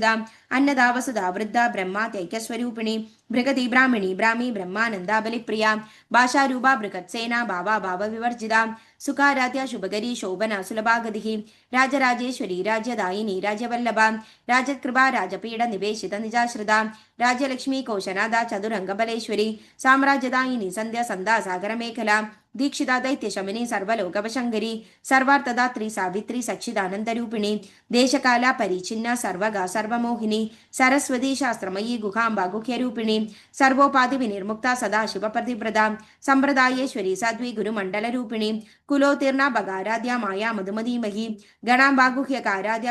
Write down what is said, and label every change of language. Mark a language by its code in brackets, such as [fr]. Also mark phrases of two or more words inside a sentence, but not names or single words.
[sa] അന്നദാവസുധാ വൃദ്ധ ബ്രഹ്മാത്യൈക്യസ്വരൂപിണി ഭൃഗതി ബ്രാഹ്മിണി ബ്രാഹ്മി ബ്രഹ്മാനന്ദാബലിപ്രിയ ഭാഷാരൂപ ബൃഹത്സേന ഭാവ വിവർജിത സുഖാരാധ്യ ശുഭകരി ശോഭന സുലഭാഗതി രാജരാജേശ്വരി രാജ്യദായിനി രാജ്യവല്ലഭ രാജകൃപ രാജപീഠ നിവേശിത നിജാശ്രിത രാജ്യലക്ഷ്മി കോശനാഥ ചതുരംഗബലേശ്വരി സാമ്രാജ്യദായിനി സന്ധ്യ സന്ധാ സാഗരമേഖല दीक्षिता दैत्यशमिनी सर्वलोकवशङ्करी सर्वार्थदात्री सावित्री सच्चिदानन्दरूपिणी देशकाल परिचिन्ना सर्वगा सर्वमोहिनी सरस्वती शास्त्रमयी गुहाम्बा गुह्यरूपिणी सर्वोपाधिविनिर्मुक्ता सदा शिवप्रतिव्रता सम्प्रदायेश्वरी साध्वी गुरुमण्डलरूपिणी कुलोत्तीर्णा भगाराध्या माया मधुमधीमही गणाम्बा गुह्यकाराध्या